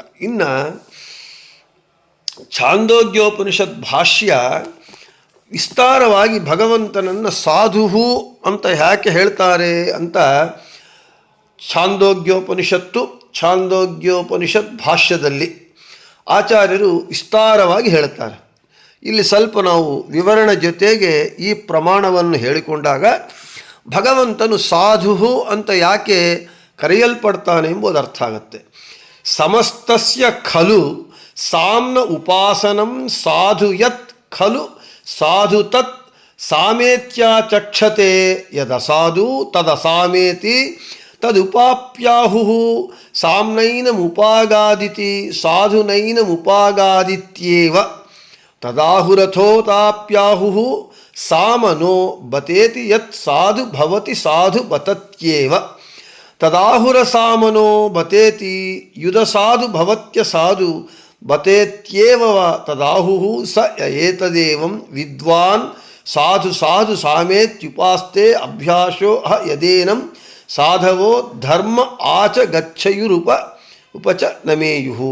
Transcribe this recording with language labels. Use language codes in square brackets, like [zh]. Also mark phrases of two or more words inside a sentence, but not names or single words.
[kn] ಇನ್ನು ಛಾಂದೋಗ್ಯೋಪನಿಷತ್ ಭಾಷ್ಯ ವಿಸ್ತಾರವಾಗಿ ಭಗವಂತನನ್ನು ಸಾಧು ಅಂತ ಯಾಕೆ ಹೇಳ್ತಾರೆ ಅಂತ ಛಾಂದೋಗ್ಯೋಪನಿಷತ್ ಭಾಷ್ಯದಲ್ಲಿ ಆಚಾರ್ಯರು ವಿಸ್ತಾರವಾಗಿ ಹೇಳುತ್ತಾರೆ. ಇಲ್ಲಿ ಸ್ವಲ್ಪ ನಾವು ವಿವರಣೆ ಜೊತೆಗೆ ಈ ಪ್ರಮಾಣವನ್ನು ಹೇಳಿಕೊಂಡಾಗ ಭಗವಂತನು ಸಾಧು ಅಂತ ಯಾಕೆ ಕರೆಯಲ್ಪಡ್ತಾನೆ ಎಂಬುದು ಅರ್ಥ ಆಗುತ್ತೆ. [sa] ಸಮಸ್ತಸ್ಯ ಖಲು ಸಾಮ್ನ ಉಪಾಸನಂ ಸಾಧು ಯತ್ ಖಲು ಸಾಧು ತತ್ ಸಾಮೇತ್ಯಾಚಕ್ಷತೆ ಯದಸಾಧು ತದಸಾಮೇತಿ ತದುಪಾಪ್ಯಾಹು ಸಾಮ್ನೈನಮುಪಾಗಾದಿತಿ ಸಾಧುನೈನಮುಪಾಗಾದಿತ್ಯೇವ ತದಾಹುರಥೋತಾಪ್ಯಾಹು ಸಾಮನೋ ಬತೇತಿ ಯತ್ ಸಾಧು ಭವತಿ ಸಾಧು ಬತತ್ಯೇವ ತದಾಹುರ ಸಾಮನೋ ಬತೇತಿ ಯುಧ ಸಾಧು ಭವತ್ಯ ಸಾಧು ಬತೇತ್ಯೇವ ತದಾಹುಹು ಸ ಏತದೇವಂ ವಿದ್ವಾನ್ ಸಾಧು ಸಾಧು ಸಾಮೇತ್ಯುಪಾಸ್ತೆ ಅಭ್ಯಾಸೋ ಯದೇನಂ ಸಾಧವೋ ಧರ್ಮ ಆಚ ಉಪಚ ನಮೇಯುಹು.